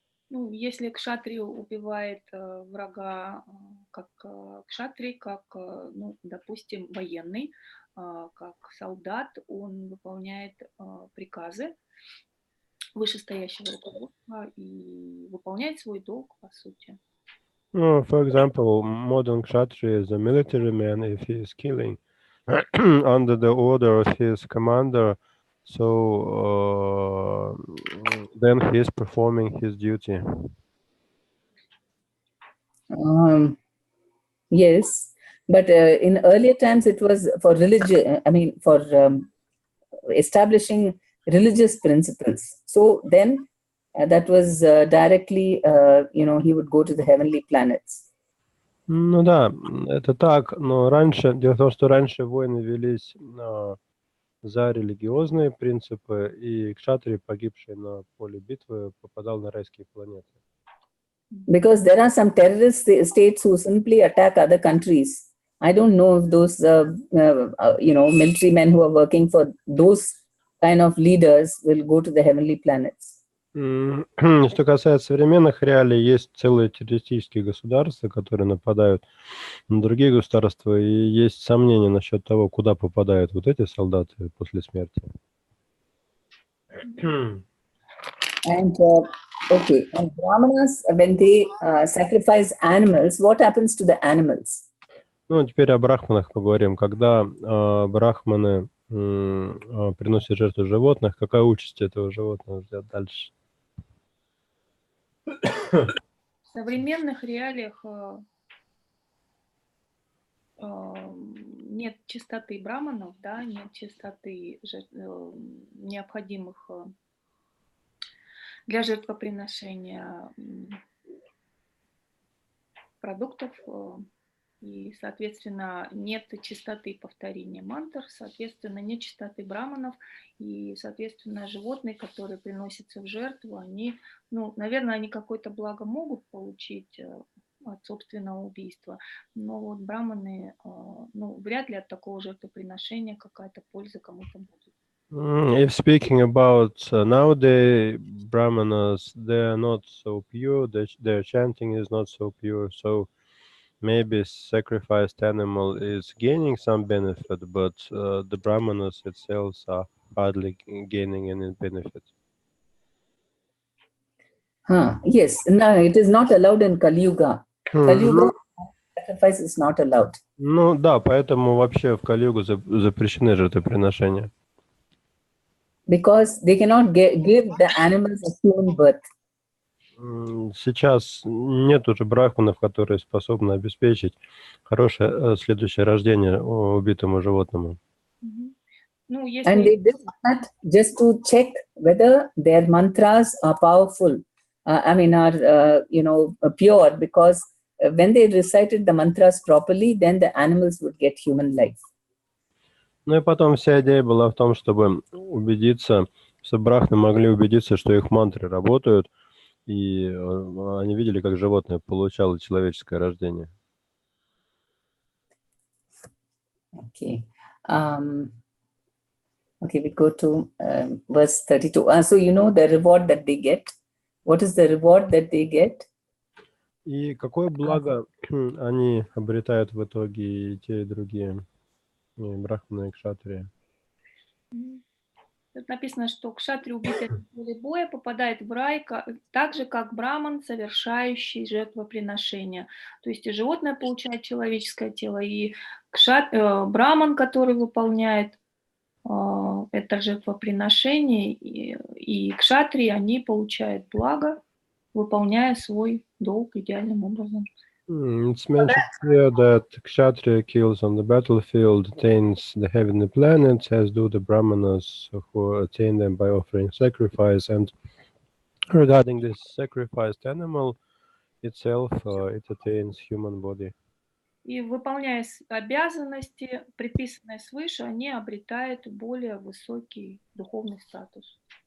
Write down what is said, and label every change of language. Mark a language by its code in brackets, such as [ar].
[ru] Ну, если кшатри убивает врага как кшатри, как, ну, допустим, военный, как солдат, он выполняет приказы вышестоящего руководства и выполняет свой долг, по сути. [en] For example, modern kshatri is a military man if he is killing under the order of his commander, so then he is performing his duty. Yes, but in earlier times it was for religion, for establishing religious principles. So then that was directly, he would go to the heavenly planets. [ru] Ну да, это так, но раньше, дело в том, что раньше войны велись за религиозные принципы, и кшатри, погибший на поле битвы, попадал на райские планеты. [en] Because there are some terrorist states who simply attack other countries. I don't know if those, military men who are working for those kind of leaders will go to the heavenly planets. [ru] Что касается современных реалий, есть целые террористические государства, которые нападают на другие государства, и есть сомнения насчет того, куда попадают вот эти солдаты после смерти. [en] And and Brahmanas, when they sacrifice animals, what happens to the animals? [ru] Ну, теперь о брахманах поговорим. Когда брахманы приносят жертву животных, какая участь этого животного ждет дальше? В современных реалиях нет чистоты браманов, да, нет чистоты необходимых для жертвоприношения продуктов, и, соответственно, нет чистоты повторения мантр, соответственно, нет чистоты браманов, и, соответственно, животные, которые приносятся в жертву, они, ну, наверное, они какое-то благо могут получить от собственного убийства, но вот браманы, ну, вряд ли от такого жертвоприношения какая-то польза кому-то будет. [en] If speaking about nowadays, brahmanas, they are not so pure, their chanting is not so pure, so maybe sacrificed animal is gaining some benefit, but the brahmanas itself are hardly gaining any benefit. Yes, no, it is not allowed in Kali Yuga. Kali Yuga sacrifice is not allowed. [ru] Ну да, поэтому вообще в Кали-югу запрещены жертвоприношения. [en] Because they cannot give the animals a human birth. [ru] Сейчас нет уже брахманов, которые способны обеспечить хорошее следующее рождение убитому животному. Ну, [en] And they did that just to check whether their mantras are powerful. Are pure, because when they recited the mantras properly, then the animals would get human life. [ru] Ну и потом вся идея была в том, чтобы убедиться, чтобы брахманы могли убедиться, что их мантры работают, и они видели, как животное получало человеческое рождение. [en] Okay. Okay, we go to verse 32. So you know the reward that they get. What is the reward that they get? [ru] И какое благо они обретают в итоге и те, и другие, и брахманы, и кшатрии? Тут написано, что кшатри, убитый на поле боя, попадает в рай, так же, как браман, совершающий жертвоприношение. То есть и животное получает человеческое тело, и браман, который выполняет это жертвоприношение, и кшатри, они получают благо, выполняя свой долг идеальным образом. [en] It's mentioned here that Kshatriya kills on the battlefield, attains the heavenly planets, as do the Brahmanas who attain them by offering sacrifice. And regarding this sacrificed animal itself, it attains human body. [ru] И выполняя обязанности, предписанные свыше, они обретают более высокий духовный статус.